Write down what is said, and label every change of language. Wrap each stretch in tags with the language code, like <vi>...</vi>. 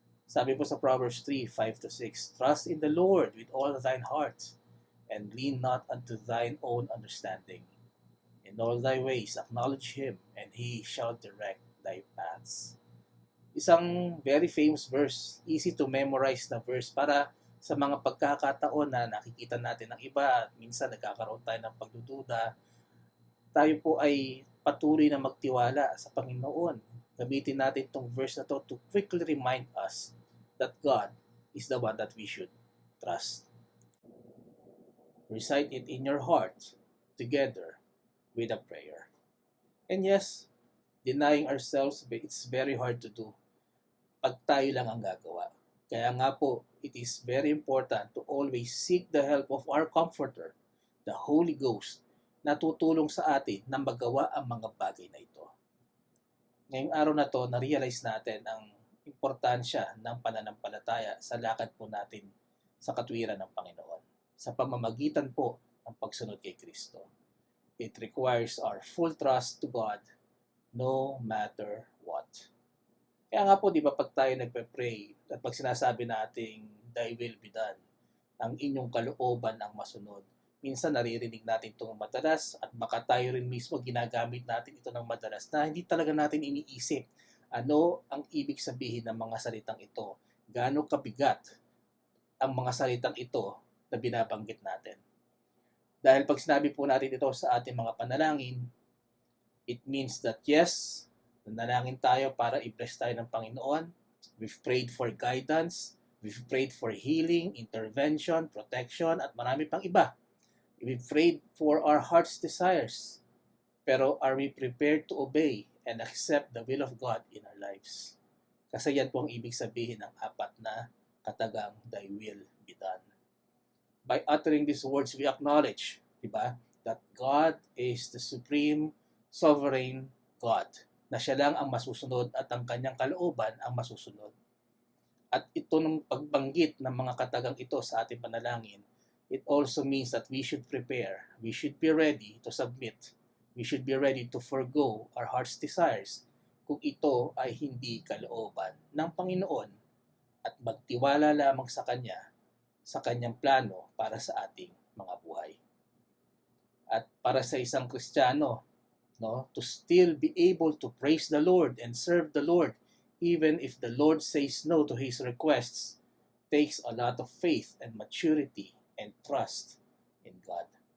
<tl>Sabi po sa</tl> <en>Proverbs 3:5-6, trust in the Lord with all thine heart, and lean not unto thine own understanding. In all thy ways acknowledge Him, and He shall direct thy paths.</en> <tl>Isang very famous verse,</tl> <en>easy to memorize</en> <tl>na verse para sa mga pagkakataon na nakikita natin ng iba at minsan nagkakaroon tayo ng pagdududa. tayo po ay patuloy na magtiwala sa Panginoon. Gamitin natin itong verse na to</tl> <en>to quickly remind us that God is the one that we should trust. Recite it in your heart together with a prayer. And yes, denying ourselves, it's very hard to do</en> <tl>pag tayo lang ang gagawa. Kaya nga po,</tl> <en>it is very important to always seek the help of our Comforter, the Holy Ghost,</en> <tl>na tutulong sa atin na magawa ang mga bagay na ito. Ngayong araw na to, na-realize natin ang importansya ng pananampalataya sa lakad po natin sa katwiran ng Panginoon, sa pamamagitan po ng pagsunod kay Kristo.</tl> <en>It requires our full trust to God no matter what.</en> <tl>Kaya nga po, di ba, pag tayo nagpe-pray at pag sinasabi nating</tl> <en>thy will be done,</en> <tl>ang inyong kalooban ang masunod, minsan naririnig natin itong madalas at baka tayo rin mismo ginagamit natin ito ng madalas na hindi talaga natin iniisip ano ang ibig sabihin ng mga salitang ito, gaano kabigat ang mga salitang ito na binabanggit natin. Dahil pag sinabi po natin ito sa ating mga panalangin,</tl> <en>it means that yes,</en> <tl>nanalangin tayo para i-bless tayo ng Panginoon.</tl> <en>We've prayed for guidance, we've prayed for healing, intervention, protection,</en> <tl>at marami pang iba.</tl> <en>We've prayed for our heart's desires. Pero are we prepared to obey and accept the will of God in our lives?</en> <tl>Kasi yan po ang ibig sabihin ng apat na katagang,</tl> <en>thy will be done. By uttering these words, we acknowledge, diba, that God is the supreme, sovereign God,</en> <tl>na siya lang ang masusunod</tl> <en>at ang kanyang kalooban ang masusunod.</en> <tl>At ito ng pagbanggit ng mga katagang ito sa ating panalangin,</tl> <en>it also means that we should prepare, we should be ready to submit, we should be ready to forgo our heart's desires</en> <tl>kung ito ay hindi kalooban ng Panginoon at magtiwala lamang sa Kanya, sa Kanyang plano para sa ating mga buhay. At para sa isang Kristiyano,</tl> <en>to still be able to praise the Lord and serve the Lord even if the Lord says no to his requests takes a lot of faith and maturity and trust in God.</en>